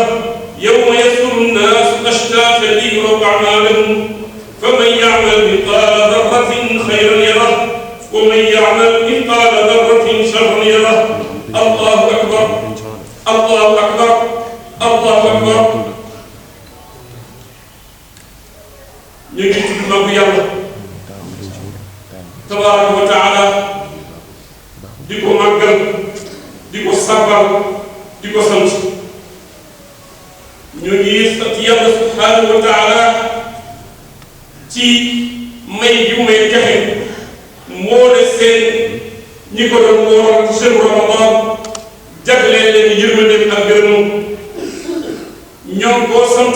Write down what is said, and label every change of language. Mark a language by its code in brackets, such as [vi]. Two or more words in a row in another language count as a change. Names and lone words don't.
[ar] يوم يصدر الناس أشتاتا ليروا أعمالهم فمن يعمل مثقال ذرة خيرا يره ومن يعمل مثقال ذرة شرا يره. الله أكبر. الله أكبر. الله أكبر [wo] ñu ngi tudd magu yàlla [ar] تبارك وتعالى [wo] di ko màggal di ko sabbal di ko sant ñu ngi sant yàlla [ar] سبحانه وتعالى [wo] ci may yu may joxe moo de seen ñi ko doon wooral ci [ar] شهر رمضان [wo] jagleel leen yërmandeem ak gërëmam ñoom koo sant